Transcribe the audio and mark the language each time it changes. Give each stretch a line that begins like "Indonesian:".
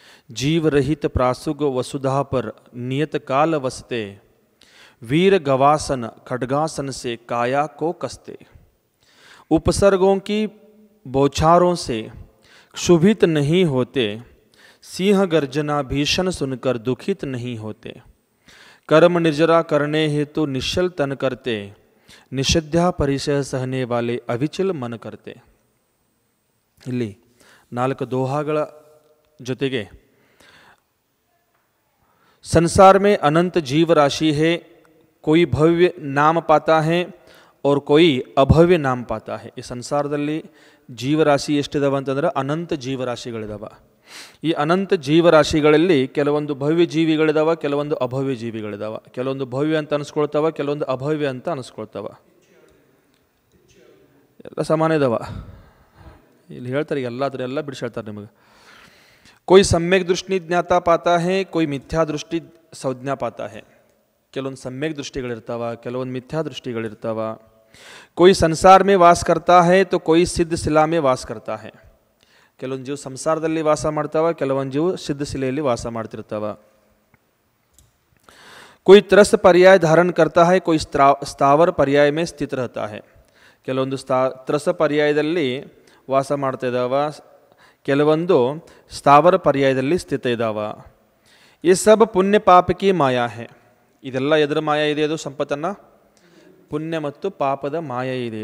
Hindi: जीव रहित प्रासुग वसुधा पर नियत काल वसते वीर गवासन खड्गासन से काया को कसते उपसर्गों की बौछारों से क्षुभित नहीं होते सिंह गर्जना भीषण सुनकर दुखित नहीं होते कर्म निर्जरा करने हेतु निश्चल तन करते निषध्या परिचय सहने वाले अविचल मन करते.
Kannada: ಇಲ್ಲಿ 4 ದೋಹಾಗಳ ಜೊತೆಗೆ
Hindi: संसार में अनंत जीव राशि है, कोई भव्य नाम पाता है और कोई अभव्य नाम पाता है.
Kannada: ಈ ಸಂಸಾರದಲ್ಲಿ ಜೀವರಾಶಿ ಎಷ್ಟಿದಾವೆ ಅಂತಂದ್ರೆ ಅನಂತ ಜೀವರಾಶಿಗಳಿದಾವೆ. ಈ ಅನಂತ ಜೀವರಾಶಿಗಳಲ್ಲಿ ಕೆಲವೊಂದು ಭವ್ಯ ಜೀವಿಗಳಿದಾವೆ, ಕೆಲವೊಂದು ಅಭವ್ಯ ಜೀವಿಗಳಿದಾವೆ. ಕೆಲವೊಂದು ಭವ್ಯ ಅಂತ ಅನಿಸ್ಕೊಳ್ತಾವೆ, ಕೆಲವೊಂದು ಅಭವ್ಯ ಅಂತ ಅನಿಸ್ಕೊಳ್ತಾವೆ. ಎಲ್ಲ ಸಮಾನ ಇದಾವೆ. ಇಲ್ಲಿ ಹೇಳ್ತಾರೆ ಎಲ್ಲ ಬಿಡಿಸಿ ಹೇಳ್ತಾರೆ ನಿಮಗೆ.
Hindi: कोई सम्यक दृष्टि ज्ञाता पाता है, कोई मिथ्या दृष्टि संज्ञा पाता है.
Kannada: ಕೆಲವೊಂದು
Hindi: सम्यक
Kannada: दृष्टिಗಳಿರ್ತಾವ, ಕೆಲವೊಂದು ಮಿಥ್ಯಾ ದೃಷ್ಟಿಗಳಿರ್ತಾವ.
Hindi: कोई संसार में वास करता है तो कोई सिद्ध शिला में वास करता है.
Kannada: ಕೆಲವೊಂದು ಜೀವ ಸಂಸಾರದಲ್ಲಿ ವಾಸ ಮಾಡ್ತಾವ, ಕೆಲವೊಂದು ಜೀವ ಸಿದ್ಧ ಶಿಲೆಯಲ್ಲಿ ವಾಸ ಮಾಡ್ತಿರ್ತಾವ.
Hindi: कोई त्रस पर्याय धारण करता है, कोई स्थावर पर्याय में स्थित रहता है.
Kannada: ಕೆಲವೊಂದು ತ್ರಸ ಪರ್ಯಾಯದಲ್ಲಿ ವಾಸ ಮಾಡ್ತಾ ಇದ್ದಾವ, ಕೆಲವೊಂದು ಸ್ಥಾವರ ಪರ್ಯಾಯದಲ್ಲಿ ಸ್ಥಿತ ಇದ್ದಾವ.
Hindi: ಈ ಸಬ್ ಪುಣ್ಯ ಪಾಪ ಕಿ ಮಾಯಾ ಹೇ.
Kannada: ಇದೆಲ್ಲ ಎದರ ಮಾಯಾ ಇದೆ? ಅದು ಸಂಪತ್ತನ್ನು ಪುಣ್ಯ ಮತ್ತು ಪಾಪದ ಮಾಯಾ ಇದೆ.